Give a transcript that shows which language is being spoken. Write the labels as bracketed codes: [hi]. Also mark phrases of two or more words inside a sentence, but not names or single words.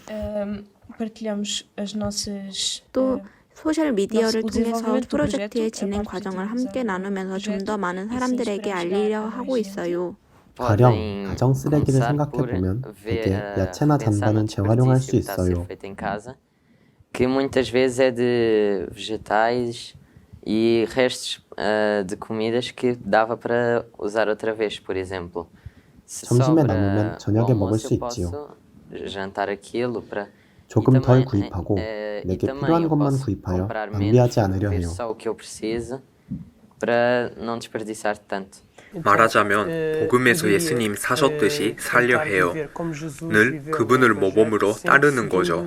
[ko] 또 소셜미디어를 통해서 프로젝트의 진행 과정을 함께 나누면서 좀 더 많은 사람들에게 알리려 하고 있어요. 가령 가정 쓰레기를 생각해보면 대개 야채나 잔반은 재활용할 수 있어요. [pt] Que muitas vezes é de vegetais e restos de comidas que dava para usar outra vez, por exemplo. [ko] 점심에 남으면 저녁에 먹을 수 있지요. [pt] Jantar aquilo para [ko] 조금 덜 구입하고 내게 필요한 것만 구입하여 낭비하지 않으려 해요. 말하자면 복음에서 예수님 사셨듯이 살려 해요. 늘 그분을 모범으로 따르는 거죠.